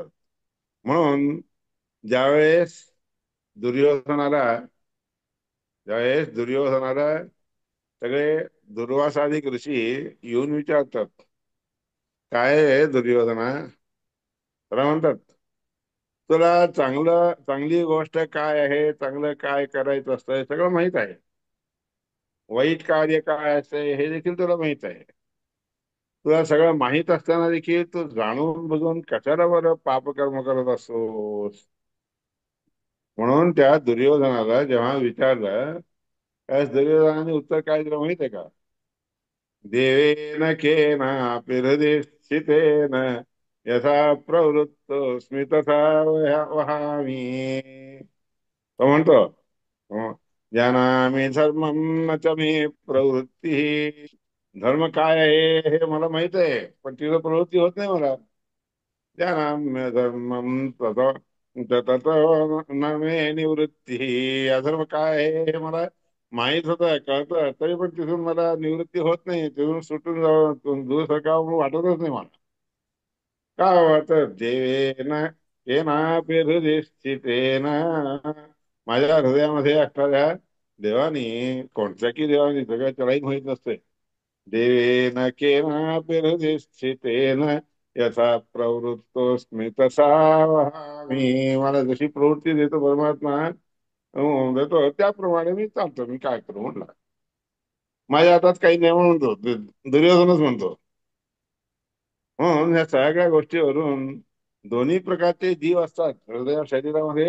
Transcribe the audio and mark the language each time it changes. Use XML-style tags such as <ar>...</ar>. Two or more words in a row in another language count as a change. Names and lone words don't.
<mr>म्हणून ज्यावेळेस दुर्योधनाला ज्यावेळेस दुर्योधनाला सगळे दुर्वासादिक ऋषी येऊन विचारतात, काय आहे दुर्योधना, त्याला म्हणतात तुला चांगली गोष्ट काय आहे, चांगलं काय करायचं असतं हे सगळं माहित आहे, वाईट कार्य काय असते हे देखील तुला माहित आहे. तुला सगळं माहित असताना देखील तू जाणून बुजून कशाला बरं पापकर्म करत असतोस. म्हणून त्या दुर्योधनाला जेव्हा विचारलं, त्यावेळेस दुर्योधनाने उत्तर काय दिलं माहित आहे का?</mr> <sa>देवेन केनापि हृदि स्थितेन यथा प्रवृत्तोऽस्मि तथा वहामि.</sa> <mr>तो म्हणतो,</mr> <sa>जानामि धर्मं न च मे प्रवृत्ती.</sa> <mr>धर्म काय आहे हे मला माहित आहे, पण तिथं प्रवृत्ती होत नाही मला.</mr> <sa>जानाम्य धर्मं तत न मे निवृत्ती.</sa> <mr>अधर्म काय आहे हे मला माहित होतं, कळतं, तरी पण तिथून मला निवृत्ती होत नाही. तिथून सुटून जावं, दूर सरकावं वाटतच नाही मला. का वाटत?</mr> <sa>देवेन केनापि हृदि स्थितेन.</sa> <mr>माझ्या हृदयामध्ये असणाऱ्या देवानी, कोणत्या की देवानी, सगळ्या त्यालाही माहित नसते.</mr> <sa>देवेन केनापि हृदि स्थितेन यथा प्रवृत्तोस्मि तसा वहामि.</sa> <mr>मला जशी प्रवृत्ती देतो परमात्मा, देतो त्याप्रमाणे मी चालतो. मी काय करू म्हटलं, माझ्या हातात काही नाही म्हणतो दुर्योधनच म्हणतो. म्हणून या सगळ्या गोष्टीवरून दोन्ही प्रकारचे जीव असतात हृदय शरीरामध्ये.</mr>